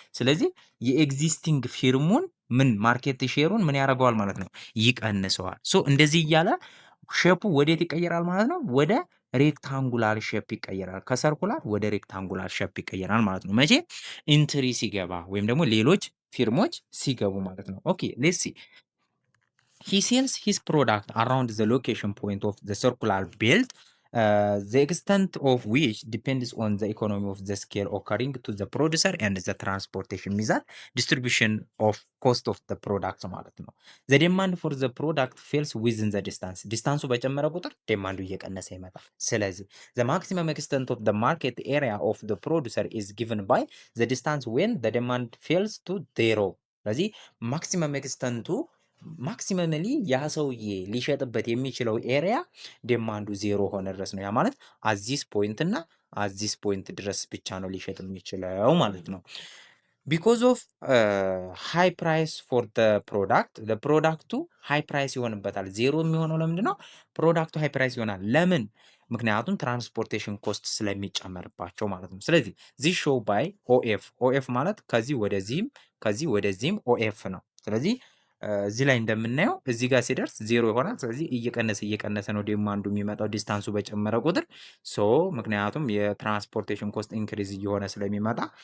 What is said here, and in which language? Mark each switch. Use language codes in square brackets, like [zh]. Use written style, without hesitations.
[am] ስለዚህ የኤግዚስቲንግ ፊርሙን ምን ማርኬት ሼሩን ምን ያደርገዋል ማለት ነው? ይቀንሰዋል። ሶ እንደዚህ እያለ ሼፑ ወዴት ይቀየራል ማለት ነው? ወደ ሬክታንጉላር ሼፕ ይቀየራል። ከሰርኩላር ወደ ሬክታንጉላር ሼፕ ይቀየራል ማለት ነው። መቼ ኢንትሪ ሲገባ ወይም ደግሞ ሌሎች ፊርሞች ሲገቡ ማለት ነው። [en] ኦኬ ሌትስ ሲ he sells his product around the location point of the circular belt, the extent of which depends on the economy of the scale occurring to the producer and the transportation method distribution of cost of the product ማለት ነው። the demand for the product falls within the distance [am] ዲስታንሱ በጨመረ ቁጥር ዴማንዱ እየቀነሰ ይመጣል። [en] ስለዚህ the maximum extent of the market area of the producer is given by the distance when the demand fails to zero። [am] ስለዚህ ማክሲመም ኤክስተንቱ ማክሲመምሊ ያ ሰውዬ ሊሸጥበት የሚችለው ኤሪያ ዴማንዱ ዜሮ ሆነ ድረስ ነው። ያ ማለት አዚስ ፖይንት እና አዚስ ፖይንት ድረስ ብቻ ነው ሊሸጥ የሚችለው ማለት ነው። ቢኮዝ ኦፍ ሃይ ፕራይስ ፎር ፕሮዳክት ፕሮዳክቱ ሃይ ፕራይስ ይሆንበታል። ዜሮ የሚሆነው ለምንድን ነው? ፕሮዳክቱ ሃይ ፕራይስ ይሆናል። ለምን? ምክንያቱም ትራንስፖርቴሽን ኮስት ስለሚጨመርባቸው ማለት ነው። ስለዚህ ዚስ ሾው ባይ ኦኤፍ ማለት ከዚህ ወደዚህም ኦኤፍ ነው። ስለዚህ እዚህ ላይ እንደምናየው እዚህ ጋር ሲደርስ ዜሮ ይሆናል። ስለዚህ እየቀነሰ ነው ዴማንዱ የሚመጣው ዲስታንሱ በጨመረ ቁጥር ምክንያቱም የትራንስፖርቴሽን ኮስት ኢንክሪዝ እየሆነ ስለሚመጣ